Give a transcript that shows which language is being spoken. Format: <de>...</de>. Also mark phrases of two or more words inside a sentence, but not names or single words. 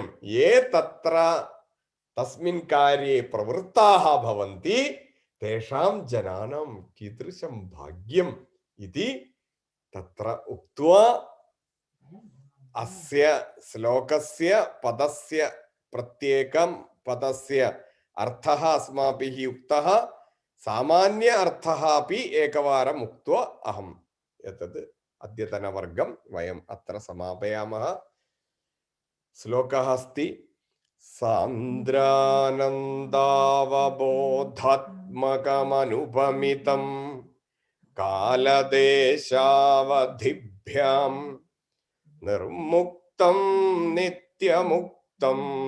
<sa>യേ തത്ര തസ്മിൻ കാര്യേ പ്രവൃത്താഃ ഭവന്തി തേഷാം ജനാനാം കീദൃശം ഭാഗ്യം ഇതി തത്ര ഉക്ത്വാ അസ്യ ശ്ലോകസ്യ പദസ്യ പ്രത്യേകം പദസ്യ അർത്ഥഃ അസ്മാഭിः ഉക്തः. സാമാന്യ അർത്ഥः अपि एकवारम् उक्त्वा अहम् एतद् अद्यतनवर्गं वयम् अत्र समापयामः. श्लोकः अस्ति सान्द्रानन्दावबोधात्मकमनुपमितं कालदेशावधिभ्यां निर्मुक्तं नित्यमुक्तं</sa>